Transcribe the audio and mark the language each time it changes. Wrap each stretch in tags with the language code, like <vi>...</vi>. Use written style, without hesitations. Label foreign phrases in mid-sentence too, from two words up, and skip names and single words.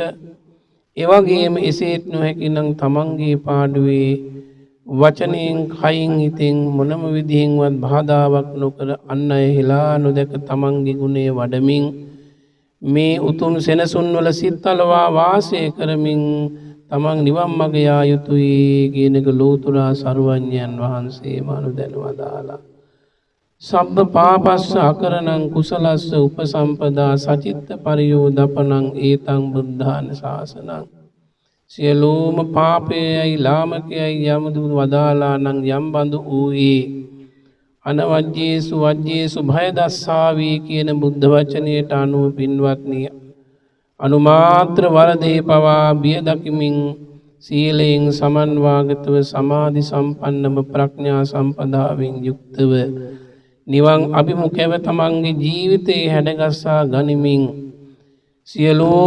<si>ඒ වගේම එසේත් නොහැකි නම් තමන්ගේ පාඩුවේ වචනයෙන් කයින් හිතෙන් මොනම විදිහෙන්වත් බාධාවක් නොකර අන් අය හිලා නොදැක තමන්ගේ ගුණය වඩමින් මේ උතුම් සෙනසුන්වල සිත්තලවා වාසය කරමින් තමන් නිවන් මඟ යා යුතුයි කියන එක ලෝතුරා සරුවඥයන් වහන්සේම අනුදැනවදාලා.</si> <pi>සබ්බ පාපස්ස අකරණං කුසලස්ස උපසම්පදා සචිත්ත පරියෝදපනං ඒතං බුද්ධාන ශාසනං.</pi> <si>සියලුම පාපයයි ලාමකයයි යමදු වදාලා නම් යම් බඳු වූයේ</si> <pi>අනවජ්ජේසු වජ්ජේසු භය දස්සාවී</pi> <si>කියන බුද්ධ වචනයට අනුව පින්වත්නි අනුමාත්‍ර වරදේ පවා බිය දකිමින් සීලයෙන් සමන්වාගතව සමාධි සම්පන්නව ප්‍රඥා සම්පදාවෙන් යුක්තව නිවන් අභිමුඛව තමන්ගේ ජීවිතයේ හැඩගස්සා ගනිමින් සියලෝම</si>